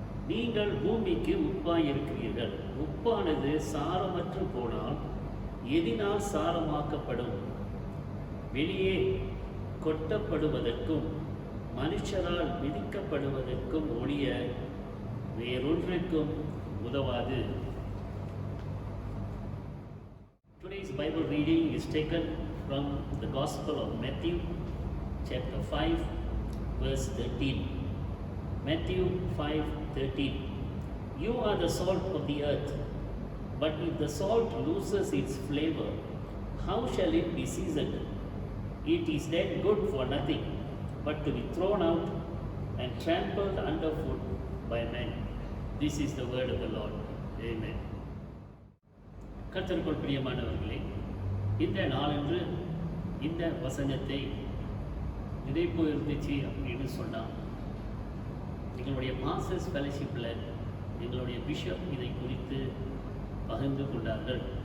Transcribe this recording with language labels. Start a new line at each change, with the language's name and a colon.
Tamil: நீங்கள் பூமிக்கு உப்பாய் இருக்கிறீர்கள். உப்பானது சாரமற்று போனால் எதினால் சாரமாக்கப்படும்? வெளியே கொட்டப்படுவதற்கும் மனுஷரால் விதிக்கப்படுவதற்கும் ஒழிய வேறொன்றுக்கும் உதவாது.
English: Today's Bible reading is taken from the Gospel of Matthew, chapter 5, verse 13. Matthew 5:13. You are the salt of the earth, but if the salt loses its flavor, how shall it be seasoned? It is then good for nothing, but to be thrown out and trampled underfoot by men. This is the word of the Lord. Amen.
Tamil: கர்த்தருக்குள் பிரியமானவர்களே, இந்த நாளன்று இந்த வசனத்தை நினைப்பு இருந்துச்சு அப்படின்னு சொன்னால், எங்களுடைய மாஸ்டர்ஸ் ஃபெலோஷிப்பில் எங்களுடைய பிஷப் இதை குறித்து பகிர்ந்து கொண்டார்கள்.